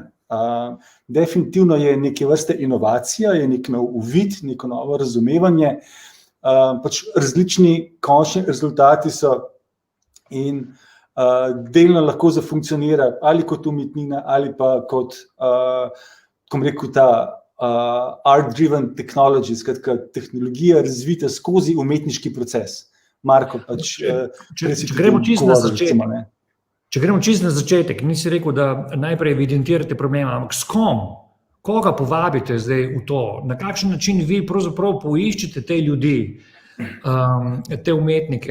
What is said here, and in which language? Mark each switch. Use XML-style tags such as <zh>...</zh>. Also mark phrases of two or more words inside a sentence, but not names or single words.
<sl>Definitivno je neke vrste inovacija, je nek nov uvid, neko novo razumevanje, pač različni končni rezultati so in delno lahko zafunkcionira ali kot umetnina ali pa kot, ko bom rekel, ta</sl> <en>art-driven technology,</en> <sl>skratka tehnologija razvita skozi umetniški proces. Marko, pač če gremo čisto na začetek. Če gremo čisto na začetek, nisi rekel, da najprej evidentirate problema, ampak s kom? Koga povabite zdaj v to? Na kakšen način vi pravzaprav poiščete te ljudi, te umetnike?</sl>